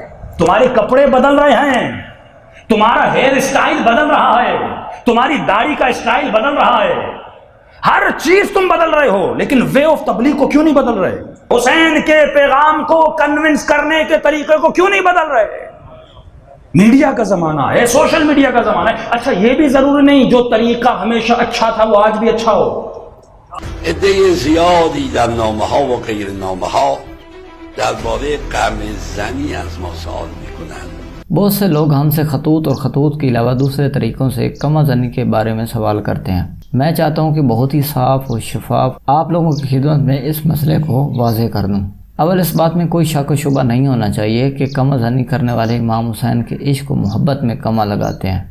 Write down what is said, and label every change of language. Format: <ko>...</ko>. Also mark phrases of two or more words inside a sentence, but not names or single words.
<ur>تمہارے کپڑے بدل رہے ہیں، تمہارا</ur> <en>hair style</en> <ur>بدل رہا ہے، تمہاری داڑھی کا اسٹائل بدل رہا ہے، ہر چیز تم بدل رہے ہو، لیکن</ur> <en>way of</en> <ur>تبلیغ کو کیوں نہیں بدل رہے؟ حسین کے پیغام کو کنونس کرنے کے طریقے کو کیوں نہیں بدل رہے؟ میڈیا کا زمانہ ہے،</ur> <en>social media</en> <ur>کا زمانہ ہے۔ اچھا یہ بھی ضروری نہیں جو طریقہ ہمیشہ اچھا تھا وہ آج بھی اچھا ہو۔</ur> <fa>عده زیادی در نامه‌ها و غیر نامه‌ها درباره قرن زنی از ما سوال می‌کنند۔</fa> <ur>بہت سے لوگ ہم سے خطوط اور خطوط کے علاوہ دوسرے طریقوں سے کم زنی کے بارے میں سوال کرتے ہیں۔ میں چاہتا ہوں کہ بہت ہی صاف اور شفاف آپ لوگوں کی خدمت میں اس مسئلے کو واضح کر دوں۔ اول اس بات میں کوئی شک و شبہ نہیں ہونا چاہیے کہ کم زنی کرنے والے امام حسین کے عشق و محبت میں کما لگاتے ہیں۔</ur>